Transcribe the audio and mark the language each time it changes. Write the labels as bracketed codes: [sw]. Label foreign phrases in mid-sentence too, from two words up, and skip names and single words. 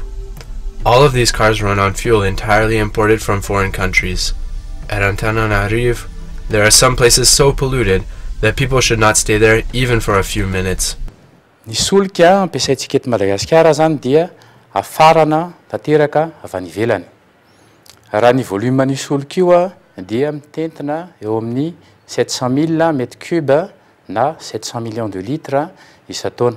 [en] All of these cars run on fuel entirely imported from foreign countries. At Antananarivo, there are some places so polluted that people should not stay there even for a few minutes. [mg] Ny solika ampiasaitsika eto Madagasikara zany dia afarana tanteraka avy any ivelany. Raha ny volume ny solika io dia mitentina eo amin'ny 700 000 [fr] mètres cubes [mg] na 700 [fr] millions de litres [mg] isan-taona.